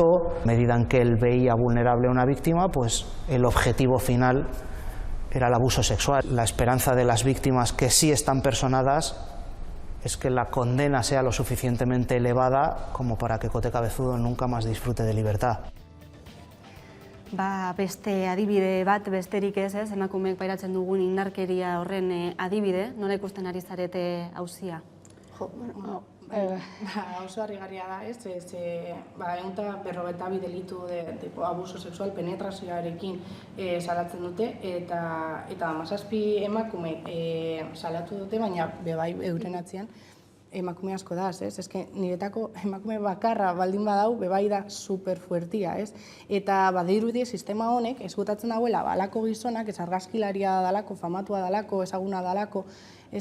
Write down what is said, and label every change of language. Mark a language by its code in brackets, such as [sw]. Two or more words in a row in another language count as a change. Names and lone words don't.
[es] A medida en que él veía vulnerable a una víctima, pues el objetivo final era el abuso sexual. La esperanza de las víctimas que sí están personadas es que la condena sea lo suficientemente elevada como para que Cote Cabezudo nunca más disfrute de libertad. [eu] Beste adibide bat besterik ez, emakumeek pairatzen dugun indarkeria horren adibide, nola ikusten ari zarete auzia? Oso harrigarria da, ez? Ehun eta 52 delitu [es] de abuso sexual [eu] penetrazioarekin salatzen dute, eta 17 emakume salatu dute, baina bebai euren atzean emakume asko da, ez? Eske niretako emakume bakarra baldin badau, bebai da superfuertia, ez? Eta badirudi sistema honek ezkutatzen dauela balako gizonak, ez argazkilaria dalako, famatua dalako, ezaguna dalako, ez?